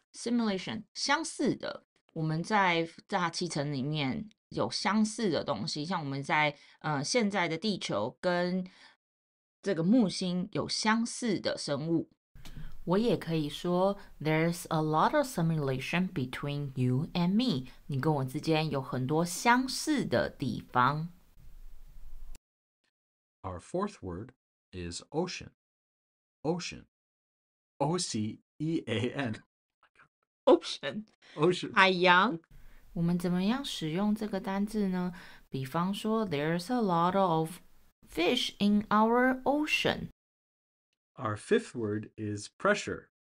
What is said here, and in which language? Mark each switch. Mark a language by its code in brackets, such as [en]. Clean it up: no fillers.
[zh] Simulation 相似的，我们在大气层里面有相似的东西，像我们在现在的地球跟这个木星有相似的生物。我也可以说 [en] There's a lot of simulation between you and me. [zh] 你跟我之间有很多相似的地方。 [en] Our fourth word is ocean. Ocean. O-C-E-A-N. Ocean. Ocean. [zh] 海洋。我们怎么样使用这个单字呢？比方说 [en] There's a lot of fish in our ocean. Our fifth word is pressure.